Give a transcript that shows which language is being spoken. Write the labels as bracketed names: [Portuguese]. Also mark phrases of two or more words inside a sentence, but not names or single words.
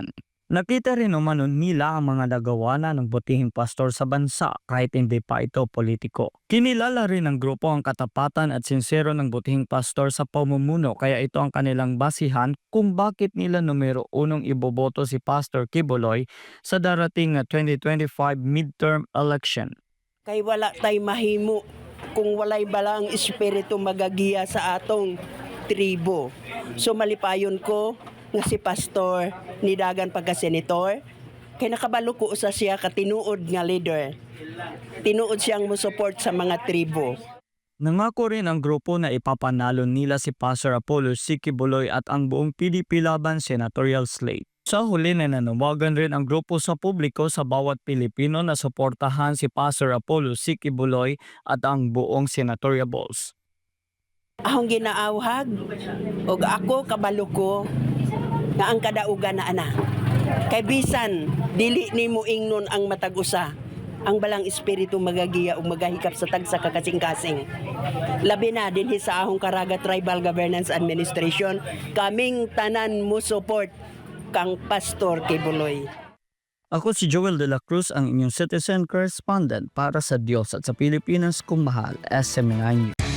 [Filipino] Nakita rin umano nila ang mga nagawa na ng butihing pastor sa bansa kahit hindi pa ito politiko. Kinilala rin ng grupo ang katapatan at sincero ng butihing pastor sa pamumuno kaya ito ang kanilang basihan kung bakit nila numero unong iboboto si Pastor Quiboloy sa darating na 2025 [English] midterm election. [Cebuano] Kay wala tay mahimo kung walay balang espiritu magagiya sa atong tribo. So malipayon ko nga si pastor ni dagan pagka-senator kay nakabalo ko usa siya ka tinuod nga leader. Tinuod siyang mo-support sa mga tribo. [Filipino] Nangako rin ang grupo na ipapanalo nila si Pastor Apollo C. Quiboloy at ang buong PDP Laban Senatorial Slate. Sa huli na nanawagan rin ang grupo sa publiko sa bawat Pilipino na suportahan si Pastor Apollo C. Quiboloy at ang buong senatorial balls. [Cebuano] Akong ginaawhag og ako kabalo ko nga ang kadaugan na ana. Kay bisan dili nimo ingnon ang matag usa, ang balang espiritu magagiya ug magahikap sa tagsa ka kasing-kasing. Labi na dinhi sa ahong Caraga Tribal Governance Administration, kaming tanan mo support kang Pastor Quiboloy. [Filipino] Ako si Joel de la Cruz, ang inyong [English] citizen correspondent [Filipino] para sa Diyos at sa Pilipinas kung mahal, SMNI News.